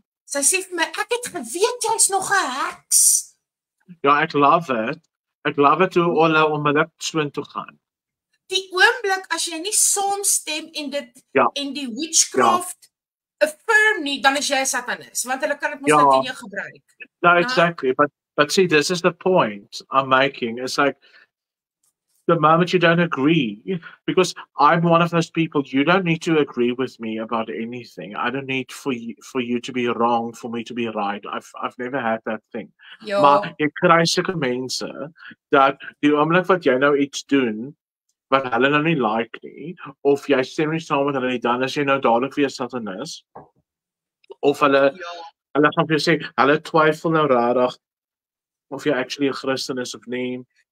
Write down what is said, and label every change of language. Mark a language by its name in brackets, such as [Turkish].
[Afrikaans] Sy sê vir my, ek het geweet jy's nog 'n heks. Ja, ek love it. Ek love it hoe hulle onmiddellik swin toe gaan. Die oomblik as jy nie saamstem en dit en die witchcraft affirm nie, dan is jy 'n satanis, want hulle kan dit mos net teen jou gebruik. [English] No, exactly. But see, this is the point I'm making. It's like the moment you don't agree, because I'm one of those people, you don't need to agree with me about anything. I don't need for you to be wrong, for me to be right. I've never had that thing. [Afrikaans] Ja. Maar jy kry sulke mense dat die oomblik wat jy nou iets doen wat hulle nou nie like nie, of jy stem nie saam met hulle nie, dan is jy nou dadelik weer satanis. Of hulle gaan vir jou sê, hulle twyfel nou rarig of jy actually 'n Christen is of nie.